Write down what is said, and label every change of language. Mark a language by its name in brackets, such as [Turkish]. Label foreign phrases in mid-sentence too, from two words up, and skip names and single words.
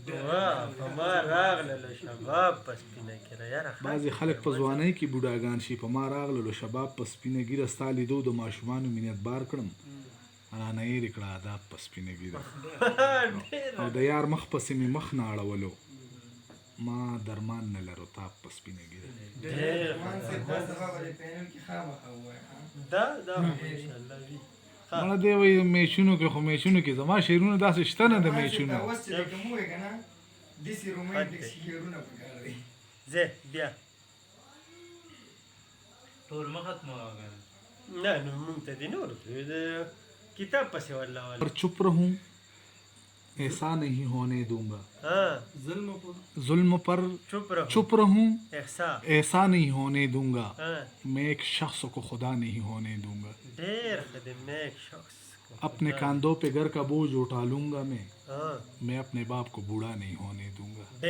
[Pashto] بعضې خلک په ځوانۍ کې بوډاګان شي په ما راغللو شباب په سپینه ګیره ستا لیدو د ماشومانو مینت بار کړم رانه یې کړه آداب په سپینه ګیره او د یار مخ پسې مې مخ نه اړولو ما درمان نه لرو تاب په سپینه ګیره مړه دی وایي میچونو کې خو میچونو کې زما شعرونه داسې شته نه د میچونو بیا ټول مه ختموه نه نو مونږ ته دې نه ورکړو کتاب پسې والله [Urdu] پر چپ رہوں ایسا نہیں ہونے دوں گا ظلم پر چپ رہوں ایسا نہیں ہونے دوں گا میں ایک شخص کو خدا نہیں ہونے دوں گا اپنے کاندھوں پہ گھر کا بوجھ اٹھا لوں گا میں اپنے باپ کو بوڑھا نہیں ہونے دوں گا